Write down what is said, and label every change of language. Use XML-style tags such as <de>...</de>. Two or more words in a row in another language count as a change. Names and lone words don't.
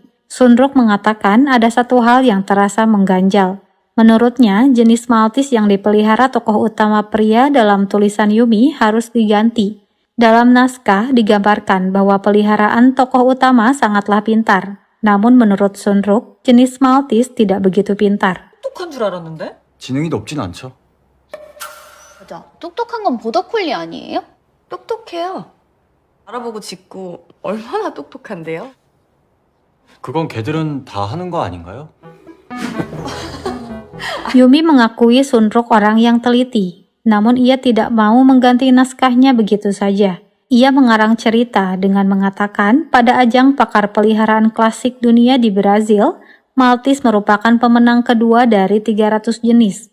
<id>Sunruk mengatakan ada satu hal yang terasa mengganjal. Menurutnya, jenis Maltese yang dipelihara tokoh utama pria dalam tulisan Yumi harus diganti. Dalam naskah digambarkan bahwa peliharaan tokoh utama sangatlah pintar. Namun menurut Sunruk, jenis Maltese tidak begitu pintar.</id> <ko>똑똑한 줄 알았는데? 지능이 높진 않죠. 맞아. 똑똑한 건 보더콜리 아니에요? 똑똑해요. 알아보고 짖고 얼마나 똑똑한데요? 그건 걔들은 다 하는 거 아닌가요?</ko> <id>Yumi mengakui Sunruk orang yang teliti, namun ia tidak mau mengganti naskahnya begitu saja. Ia mengarang cerita dengan mengatakan pada ajang pakar peliharaan klasik dunia di Brazil, Maltese merupakan pemenang kedua dari 300 jenis.</id>